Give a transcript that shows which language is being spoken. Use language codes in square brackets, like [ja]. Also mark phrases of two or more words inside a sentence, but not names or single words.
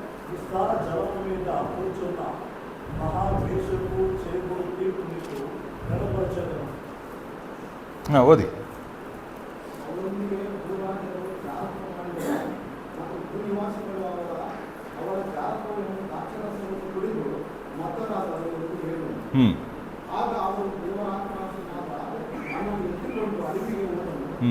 [te] విస్తార జలం మీద కూర్చున్న మహాద్వేషకు చేకూరు తీర్పు నీకు కనపరచగలను. [kn] ಓದಿ. ಅವರೊಂದಿಗೆ ಭೂರಾಜರು ಜಾರತ್ವ ಮಾಡಿದರು ಮತ್ತು ಭೂನಿವಾಸಿಗಳು ಅವರ ಜಾರತ್ವವನ್ನು ದ್ರಾಕ್ಷಾರಸವನ್ನು ಕುಡಿದು ಮತರಾದರು ಎಂದು ಹೇಳಿದರು. ಆಗ ಅವರು ದೇವರಾತ್ಮನಾದ ನನ್ನನ್ನು ಎತ್ತಿಕೊಂಡು ಅಡವಿಗೆ ಹೋದನು.